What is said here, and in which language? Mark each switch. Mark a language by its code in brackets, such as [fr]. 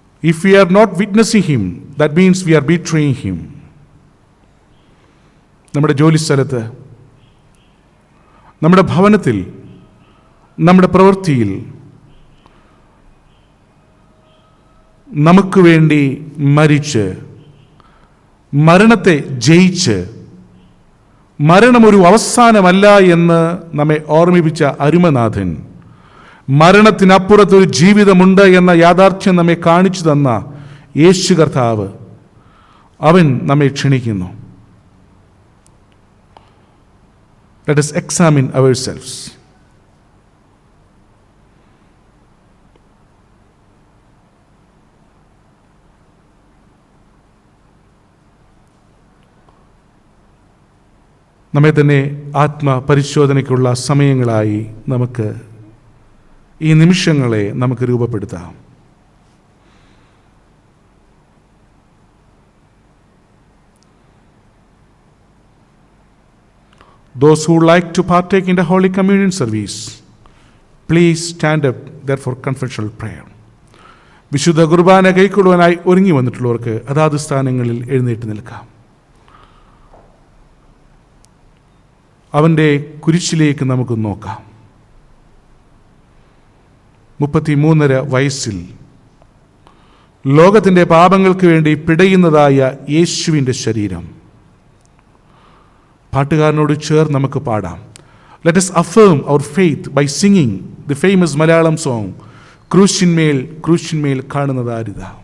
[en] If we are not witnessing him, that means we are betraying him. [ml] നമ്മുടെ ജോലിസ്ഥലത്ത്, നമ്മുടെ ഭവനത്തിൽ, നമ്മുടെ പ്രവൃത്തിയിൽ നമുക്ക് വേണ്ടി മരിച്ച് മരണത്തെ ജയിച്ച് മരണമൊരു അവസാനമല്ല എന്ന് നമ്മെ ഓർമ്മിപ്പിച്ച അരുമനാഥൻ, മരണത്തിനപ്പുറത്തൊരു ജീവിതമുണ്ട് എന്ന യാഥാർത്ഥ്യം നമ്മെ കാണിച്ചു തന്ന യേശു കർത്താവ് അവൻ നമ്മെ ക്ഷണിക്കുന്നു. [en] Let us examine ourselves. [ml] നമ്മെ തന്നെ ആത്മപരിശോധനയ്ക്കുള്ള സമയങ്ങളായി നമുക്ക് ഈ നിമിഷങ്ങളെ നമുക്ക് രൂപപ്പെടുത്താം. [en] Those who like to partake in the Holy Communion service, please stand up there for confessional prayer. [ml] വിശുദ്ധ കുർബാന കൈക്കൊള്ളുവാനായി ഒരുങ്ങി വന്നിട്ടുള്ളവർക്ക് അതാത് സ്ഥാനങ്ങളിൽ എഴുന്നേറ്റ് നിൽക്കാം. അവൻ്റെ കുരിശിലേക്ക് നമുക്ക് നോക്കാം. 33.5 വയസ്സിൽ ലോകത്തിൻ്റെ പാപങ്ങൾക്ക് വേണ്ടി പിടയുന്നതായ യേശുവിൻ്റെ ശരീരം. പാട്ടുകാരനോട് ചേർന്ന് നമുക്ക് പാടാം. [en] Let us affirm our faith by singing the famous Malayalam song, [ml] ക്രൂശിന്മേൽ ക്രൂശിന്മേൽ കാണുന്നതാരിത.